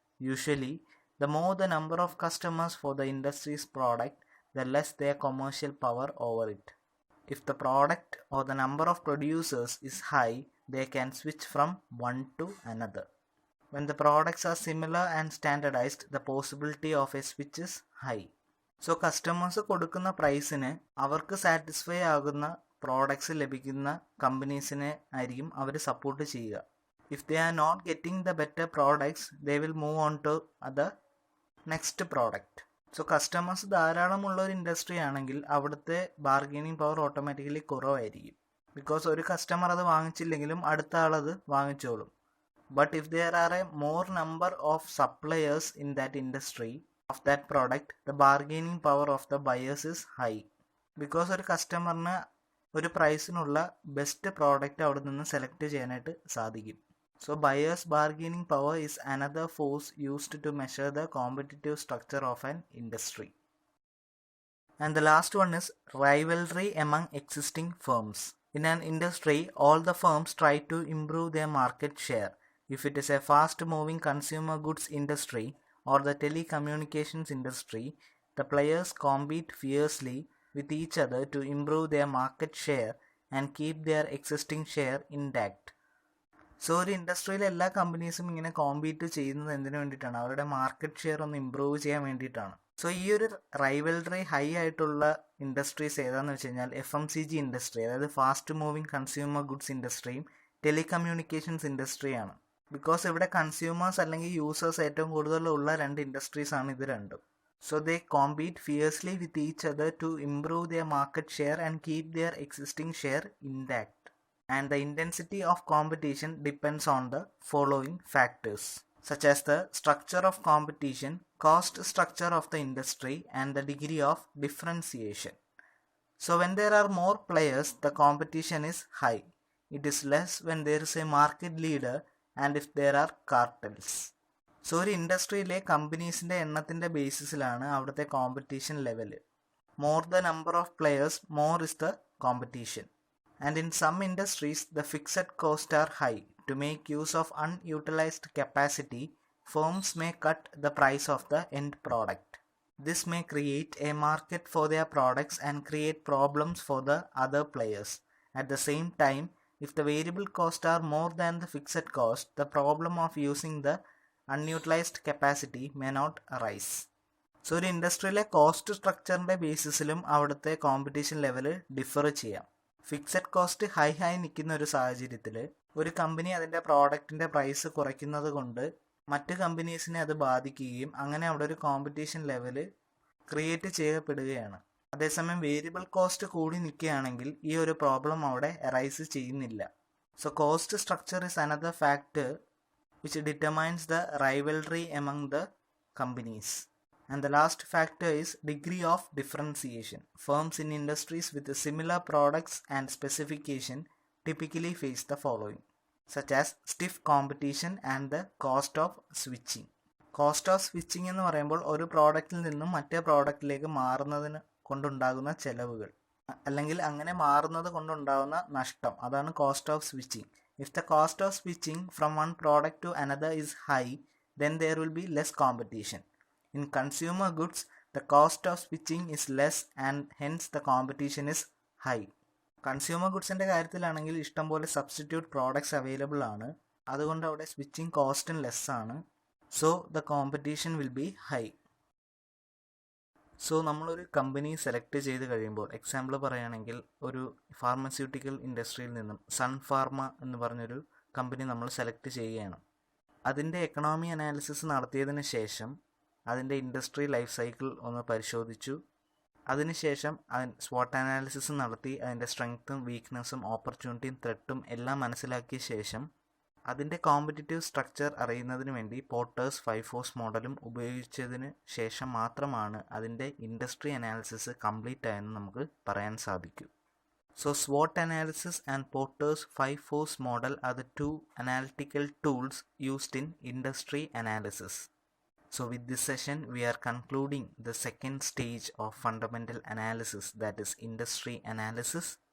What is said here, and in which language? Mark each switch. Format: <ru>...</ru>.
<en>Usually, the more the number of customers for the industry's product, the less their commercial power over it. If the product or the number of producers is high, they can switch from one to another. When the products are similar and standardized, the possibility of a switch is high. So customers</en> <ml>കൊടുക്കുന്ന പ്രൈസിന് അവർക്ക് satisfy ആകുന്ന products ലഭിക്കുന്ന കമ്പനീസിനെ ആയിരിക്കും അവർ support ചെയ്യുക.</ml> <en>If they are not getting the better products, they will move on to the next product.</en> <ml>So customers ധാരാളമുള്ള ഒരു industry ആണെങ്കിൽ അവിടുത്തെ ബാർഗെയിനിങ് പവർ ഓട്ടോമാറ്റിക്കലി കുറവായിരിക്കും. ബിക്കോസ് ഒരു കസ്റ്റമർ അത് വാങ്ങിച്ചില്ലെങ്കിലും അടുത്ത ആളത് വാങ്ങിച്ചോളും.</ml> <en>But if there are a more number of suppliers in that industry of that product, the bargaining power of the buyers is high.</en> <ml>Because ഒരു കസ്റ്റമറിന് ഒരു പ്രൈസിനുള്ള ബെസ്റ്റ് പ്രോഡക്റ്റ് അവിടെ നിന്ന് select ചെയ്യാനായിട്ട് സാധിക്കും.</ml> <en>So buyers bargaining power is another force used to measure the competitive structure of an industry. And the last one is rivalry among existing firms. In an industry, all the firms try to improve their market share. If it is a fast-moving consumer goods industry or the telecommunications industry, the players compete fiercely with each other to improve their market share and keep their existing share intact.</en> <ml>So ഒരു ഇൻഡസ്ട്രിയിലെ എല്ലാ കമ്പനീസും ഇങ്ങനെ compete ചെയ്യുന്നത് എന്തിനു വേണ്ടിയിട്ടാണ്? അവരുടെ market share ഒന്ന് improve ചെയ്യാൻ വേണ്ടിയിട്ടാണ്. സോ ഈ ഒരു റൈവൽറി ഹൈ ആയിട്ടുള്ള ഇൻഡസ്ട്രീസ് ഏതാണെന്ന് വെച്ച് കഴിഞ്ഞാൽ FMCG ഇൻഡസ്ട്രി, അതായത് fast moving consumer goods ഇൻഡസ്ട്രിയും telecommunications ഇൻഡസ്ട്രിയാണ്. Because ഇവിടെ കൺസ്യൂമേഴ്സ് അല്ലെങ്കിൽ യൂസേഴ്സ് ഏറ്റവും കൂടുതലുള്ള രണ്ട് ഇൻഡസ്ട്രീസ് ആണ് ഇത് രണ്ടും.</ml> <en>So they compete fiercely with each other to improve their market share and keep their existing share intact. And the intensity of competition depends on the following factors, such as the structure of competition, cost structure of the industry, and the degree of differentiation. So when there are more players, the competition is high. It is less when there is a market leader and if there are cartels.</en> <ml>So ഒരു ഇൻഡസ്ട്രിയിലെ കമ്പനീസിൻ്റെ എണ്ണത്തിൻ്റെ ബേസിസിലാണ് അവിടുത്തെ competition level.</ml> <en>More the number of players, more is the competition. And in some industries the fixed cost are high. To make use of unutilized capacity, firms may cut the price of the end product. This may create a market for their products and create problems for the other players. At the same time, if the variable costs are more than the fixed cost, the problem of using the unutilized capacity may not arise.</en> <ml>So ഒരു ഇൻഡസ്ട്രിയിലെ cost സ്ട്രക്ചറിൻ്റെ ബേസിസിലും അവിടുത്തെ competition level differ ചെയ്യാം. Fixed cost high നിൽക്കുന്ന ഒരു സാഹചര്യത്തിൽ ഒരു company അതിൻ്റെ പ്രോഡക്റ്റിൻ്റെ price കുറയ്ക്കുന്നത് കൊണ്ട് മറ്റ് കമ്പനീസിനെ അത് ബാധിക്കുകയും അങ്ങനെ അവിടെ ഒരു കോമ്പറ്റീഷൻ ലെവൽ ക്രിയേറ്റ് ചെയ്യപ്പെടുകയാണ്. അതേസമയം വേരിയബിൾ കോസ്റ്റ് കൂടി നിൽക്കുകയാണെങ്കിൽ ഈ ഒരു പ്രോബ്ലം അവിടെ അറൈസ് ചെയ്യുന്നില്ല.</ml> <en>So cost structure is another factor which determines the rivalry among the companies. And the last factor is degree of differentiation. Firms in industries with similar products and specification typically face the following, such as stiff competition and the cost of switching.</en> <ml>Cost of switching എന്ന് പറയുമ്പോൾ ഒരു പ്രോഡക്റ്റിൽ നിന്നും മറ്റേ പ്രോഡക്റ്റിലേക്ക് മാറുന്നതിന് കൊണ്ടുണ്ടാകുന്ന ചെലവുകൾ അല്ലെങ്കിൽ അങ്ങനെ മാറുന്നത് കൊണ്ടുണ്ടാകുന്ന നഷ്ടം, അതാണ് cost of switching.</ml> <en>If the cost of switching from one product to another is high, then there will be less competition. In consumer goods, the cost of switching is less and hence the competition is high.</en> <ml>Consumer ഗുഡ്സിൻ്റെ കാര്യത്തിലാണെങ്കിൽ ഇഷ്ടംപോലെ substitute products available ആണ്, അതുകൊണ്ട് അവിടെ switching കോസ്റ്റും less ആണ്.</ml> <en>So the competition will be high.</en> <ml>So നമ്മളൊരു company select ചെയ്ത് കഴിയുമ്പോൾ, എക്സാമ്പിൾ പറയുകയാണെങ്കിൽ ഒരു ഫാർമസ്യൂട്ടിക്കൽ ഇൻഡസ്ട്രിയിൽ നിന്നും സൺ ഫാർമ എന്ന് പറഞ്ഞൊരു കമ്പനി നമ്മൾ സെലക്ട് ചെയ്യുകയാണ്. അതിൻ്റെ എക്കണോമി അനാലിസിസ് നടത്തിയതിന് ശേഷം അതിൻ്റെ ഇൻഡസ്ട്രി ലൈഫ് സൈക്കിൾ ഒന്ന് പരിശോധിച്ചു. അതിനുശേഷം SWOT അനാലിസിസ് നടത്തി അതിൻ്റെ സ്ട്രെങ്ത്തും വീക്ക്നെസ്സും ഓപ്പർച്യൂണിറ്റിയും ത്രെട്ടും എല്ലാം മനസ്സിലാക്കിയ ശേഷം അതിൻ്റെ കോമ്പറ്റിറ്റീവ് സ്ട്രക്ചർ അറിയുന്നതിന് വേണ്ടി പോർട്ടേഴ്സ് 5 ഫോഴ്സ് മോഡലും ഉപയോഗിച്ചതിന് ശേഷം മാത്രമാണ് അതിൻ്റെ ഇൻഡസ്ട്രി അനാലിസിസ് കംപ്ലീറ്റ് ആയെന്ന് നമുക്ക് പറയാൻ സാധിക്കൂ.</ml> <en>So SWOT analysis and Porter's 5 force model are the two analytical tools used in industry analysis. So with this session we are concluding the second stage of fundamental analysis, that is industry analysis.</en>